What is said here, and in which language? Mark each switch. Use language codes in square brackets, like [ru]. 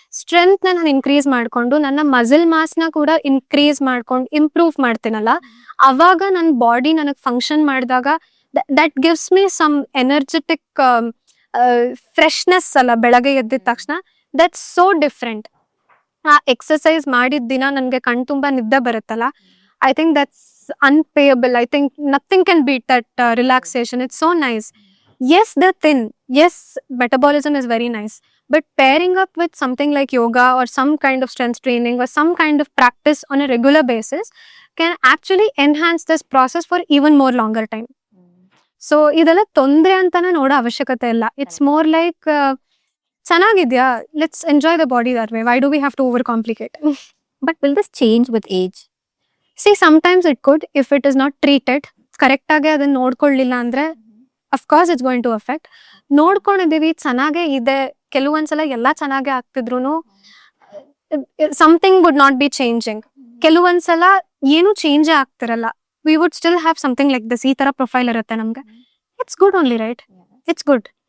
[kn] Strength ನಾನು increase ಮಾಡ್ಕೊಂಡು ನನ್ನ ಮಸಲ್ ಮಾಸ್ ನ ಕೂಡ ಇನ್ಕ್ರೀಸ್ ಮಾಡ್ಕೊಂಡು ಇಂಪ್ರೂವ್ ಮಾಡ್ತೀನಲ್ಲ, ಅವಾಗ ನನ್ನ ಬಾಡಿ ನನಗೆ ಫಂಕ್ಷನ್ ಮಾಡಿದಾಗ [en] that gives me some energetic freshness [kn] ಅಲ್ಲ ಬೆಳಗ್ಗೆ ಎದ್ದಿದ ತಕ್ಷಣ. [en] That's so different. [kn] ಆ ಎಕ್ಸಸೈಸ್ ಮಾಡಿದ ದಿನ ನನಗೆ ಕಣ್ ತುಂಬ ನಿದ್ದೆ ಬರುತ್ತಲ್ಲ, [en] I think that's unpayable. I think nothing can beat that relaxation. It's so nice. Yes, they're thin. Yes, metabolism is very nice. But pairing up with something like yoga or some kind of strength training or some kind of practice on a regular basis can actually enhance this process for even more longer time. So, [kn] ಇದೆಲ್ಲ ತೊಂದರೆ ಅಂತಾನೆ ನೋಡೋ ಅವಶ್ಯಕತೆ ಇಲ್ಲ. [en] It's more like ಚೆನ್ನಾಗಿದ್ಯಾ, let's enjoy the body that way. Why do we have to over complicate? But will this change with age? ಸಿ sometimes it could if it is not treated. [kn] ಕರೆಕ್ಟಾಗಿ ಅದನ್ನ ನೋಡ್ಕೊಳ್ಳಿಲ್ಲ ಅಂದ್ರೆ [en] Of course it's going to affect. [kn] ನೋಡ್ಕೊಂಡಿದ್ದೀವಿ, ಚೆನ್ನಾಗೇ ಇದೆ, ಕೆಲವೊಂದ್ಸಲ ಎಲ್ಲ ಚೆನ್ನಾಗೇ ಆಗ್ತಿದ್ರು [en] Something would not be changing. [kn] ಕೆಲವೊಂದ್ಸಲ ಏನು ಚೇಂಜೇ ಆಗ್ತಿರಲ್ಲ, [en] We would still have something like this. [kn] ಈ ತರ ಪ್ರೊಫೈಲ್ ಇರುತ್ತೆ ನಮ್ಗೆ. [en] It's good only, right? It's good.